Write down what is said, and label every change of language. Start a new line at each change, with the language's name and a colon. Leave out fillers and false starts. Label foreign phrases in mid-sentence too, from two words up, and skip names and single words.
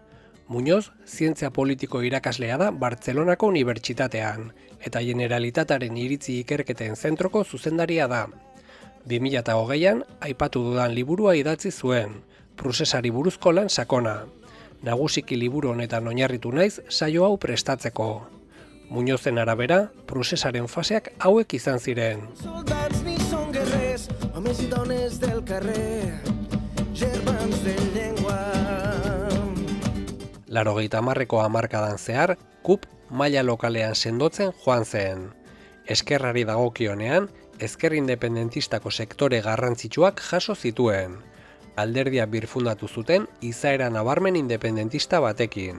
Basque: Muñoz, zientzia politiko irakaslea da Bartzelonako Unibertsitatean, eta Generalitataren iritzi ikerketen zentroko zuzendaria da. 2020an, aipatu dudan liburua idatzi zuen, prusesari buruzko lan sakona. Nagusiki liburu honetan oinarritu naiz saio hau prestatzeko. Muñozen arabera, prusesaren faseak hauek izan ziren.
Catalan: Soldats ni són guerrers, homes i dones del carrer, germans de llengua.
Basque: 80ko hamarkadan zehar, KUP maila lokalean sendotzen joan zen. Eskerrari dagokionean, ezker independentistako sektore garrantzitsuak jaso zituen. Alderdia birfundatu zuten izaera nabarmen independentista batekin.